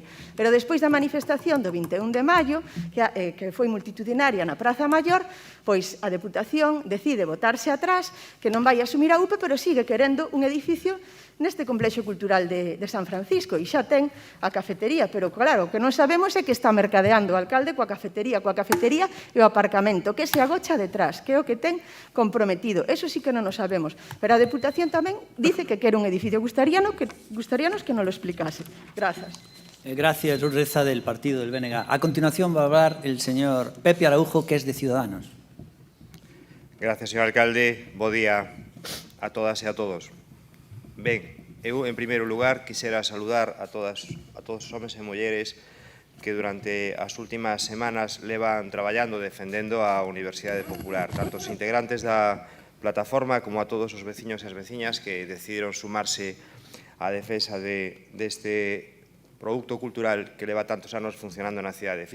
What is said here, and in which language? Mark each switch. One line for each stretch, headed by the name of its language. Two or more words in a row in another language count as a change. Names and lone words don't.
Galician: Pero despois da manifestación do 21 de maio, que foi multitudinaria na Praza Maior, pois a Deputación decide botarse atrás, que non vai asumir a UPO, pero sigue querendo un edificio neste complexo cultural de San Francisco, e xa ten a cafetería, pero claro, o que non sabemos é que está mercadeando o alcalde coa cafetería e o aparcamento, que se agocha detrás, que é o que ten comprometido. Eso sí que non o sabemos, pero a Deputación tamén dice que quere un edificio. Gustaríanos que nos lo explicase. Grazas.
Spanish: Gracias, Luz Reza, del partido del BNG. A continuación va a hablar el señor Pepe Araujo, que es de Ciudadanos. Gracias, señor alcalde.
Galician: Bo día a todas e a todos. Ben, eu, en primeiro lugar, quixera saludar a todos os homens e mulleres que durante as últimas semanas levan traballando defendendo a Universidade Popular, tanto os integrantes da plataforma como a todos os veciños e as veciñas que decidiron sumarse á defensa deste produto cultural que leva tantos anos funcionando na cidade.